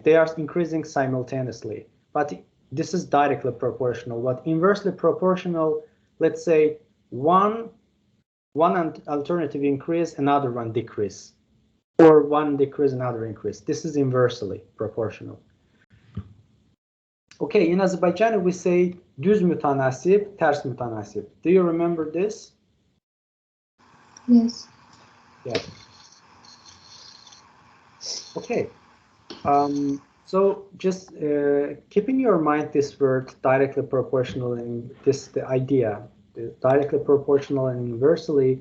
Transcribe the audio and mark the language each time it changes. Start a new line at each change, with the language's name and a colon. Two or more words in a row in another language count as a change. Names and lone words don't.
English: They are increasing simultaneously, but this is directly proportional. But inversely proportional, let's say one alternative increase, another one decrease, or one decrease, another increase. This is inversely proportional. Okay, in Azerbaijani we say
Azerbaijani: düz mütanasip, ters mütanasip.
English: Do you remember this? Yes. Yeah. Okay. So just keep in your mind this word directly proportional and the idea, directly proportional and inversely.